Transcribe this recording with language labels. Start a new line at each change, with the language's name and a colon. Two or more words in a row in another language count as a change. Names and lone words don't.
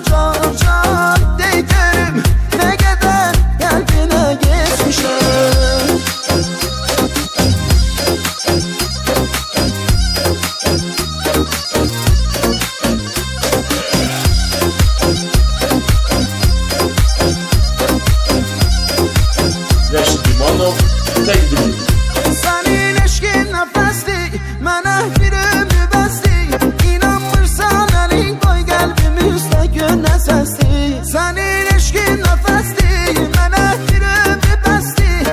Turkish: Can can değerim, ne kadar kalbine geçmişem.
Azerbaijani: Reşit İmanov təqdim edir.
Turkish: Senin eşkin nefesli,
Azerbaijani: mənə bir ömrü bəsli.
Turkish: İnanmırsan əlin qoy qəlbimi üstə gör nə səsli. Senin eşkin nefesli,
Azerbaijani: mənə bir ömrü bəsli.